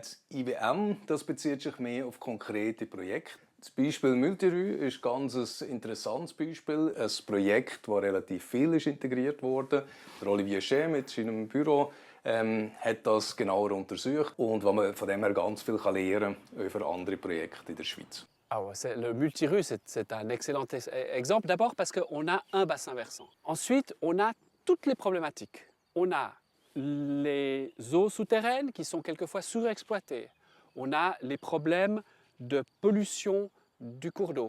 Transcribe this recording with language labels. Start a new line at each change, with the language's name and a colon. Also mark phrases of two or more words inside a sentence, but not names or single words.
German: Das IWM, das bezieht sich mehr auf konkrete Projekte. Das Beispiel Multirue ist ein ganz interessantes Beispiel. Ein Projekt, das relativ viel integriert wurde. Olivier Chez mit seinem Büro hat das genauer untersucht und wo man von dem her ganz viel lernen kann über andere Projekte in der Schweiz.
French: Le Multirue, c'est un excellent exemple. D'abord parce qu'on a un bassin versant. Ensuite, on a toutes les problématiques. On a les eaux souterraines qui sont quelquefois surexploitées. On a les problèmes de pollution du cours d'eau.